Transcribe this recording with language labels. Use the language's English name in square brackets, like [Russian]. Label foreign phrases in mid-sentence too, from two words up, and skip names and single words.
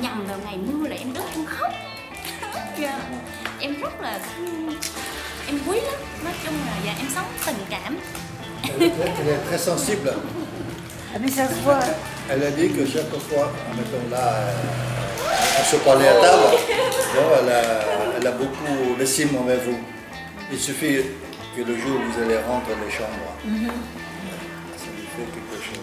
[Vietnamese] vào ngày mưa là em rất em khóc. Em rất là em quý lắm, nói chung là dạ, em sống tình cảm. [French] Elle est très sensible. Ah mais ça se voit. Elle a dit que chaque fois, mettons là, on se parlait à table, bon, elle a beaucoup d'estime envers vous. Il suffit que le jour où vous allez rentrer dans les chambres, ça lui fait quelque chose.